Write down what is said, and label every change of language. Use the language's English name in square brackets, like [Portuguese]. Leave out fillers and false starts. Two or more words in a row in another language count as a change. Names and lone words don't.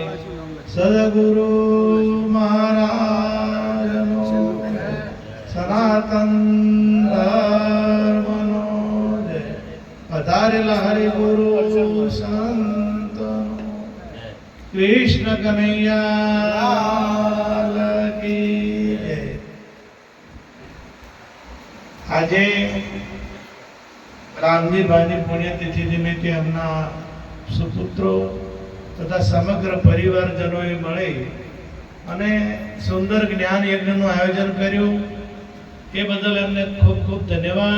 [Gujarati] સદ્ગુરુ મહારાજનો સનાતન ધર્મનો જય। પધારેલા હરિગુરુ સંતો [Hindi] कृष्ण कन्हैया की जय। [Gujarati] આજે રામજીભાઈની પુણ્યતિથિ નિમિત્તે એમના સુપુત્રો તથા સમગ્ર પરિવારજનોએ મળી અને સુંદર જ્ઞાન યજ્ઞનું આયોજન કર્યું, એ બદલ એમને ખૂબ ખૂબ ધન્યવાદ.